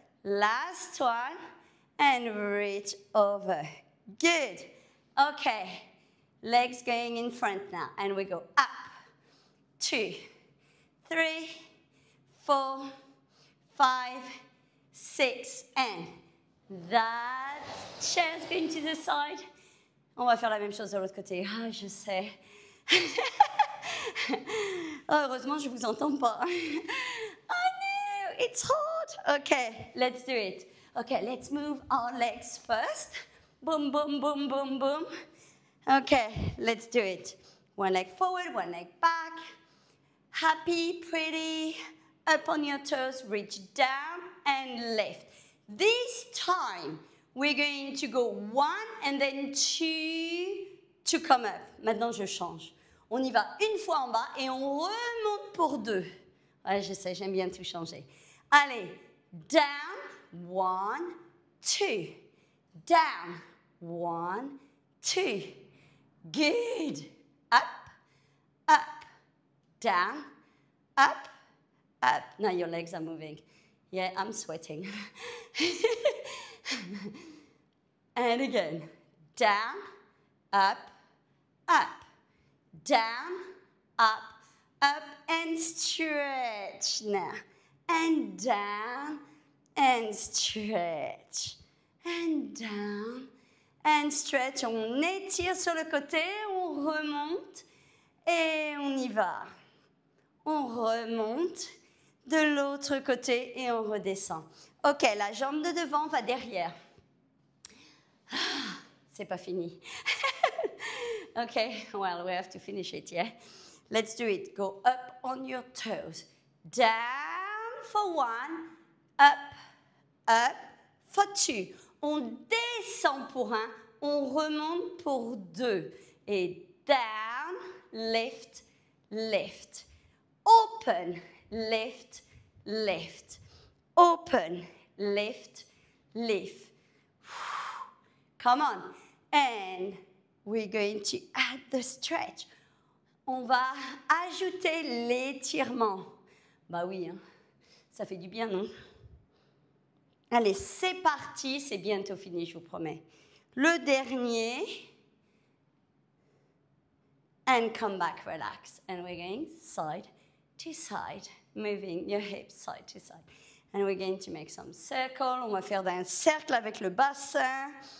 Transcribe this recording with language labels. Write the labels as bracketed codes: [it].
[en] Last one, and reach over. Good. Okay, legs going in front now, and we go up. 2, 3, 4, 5, 6, and that chair's going to the side. [fr] On va faire la même chose de l'autre côté. Ah, je sais. Oh, heureusement, je vous entends pas. [en] I know, it's hard. Okay, let's do it. Okay, let's move our legs first. Boom, boom, boom, boom, boom. Okay, let's do it. One leg forward, one leg back. Happy, pretty. Up on your toes, reach down and lift. This time, we're going to go 1 and then 2 to come up. [fr] Maintenant, je change. On y va une fois en bas et on remonte pour 2. Ouais, je sais, j'aime bien tout changer. [en] Allez, down, 1, 2. Down, 1, 2. Good. Up, up, down, up, up. Now your legs are moving. Yeah, I'm sweating. And again, down, up, up, down, up, up, and stretch now. And down, and stretch. And down, and stretch. [fr] On étire sur le côté, on remonte, et on y va. On remonte de l'autre côté et on redescend. Ok, la jambe de devant va derrière. C'est pas fini. [en] Okay, well, we have to finish it, yeah? Let's do it. Go up on your toes. Down for 1, up, up for 2. [fr] On descend pour 1, on remonte pour 2. [en] Et down, lift, lift. Open, lift, lift. Open, lift, lift. Come on. And we're going to add the stretch. [fr] On va ajouter l'étirement. Bah oui, hein. Ça fait du bien, non? Allez, c'est parti. C'est bientôt fini, je vous promets. Le dernier. [en] And come back, relax. And we're going side to side, moving your hips side to side. And we're going to make some circle. [fr] On va faire un cercle avec le bassin.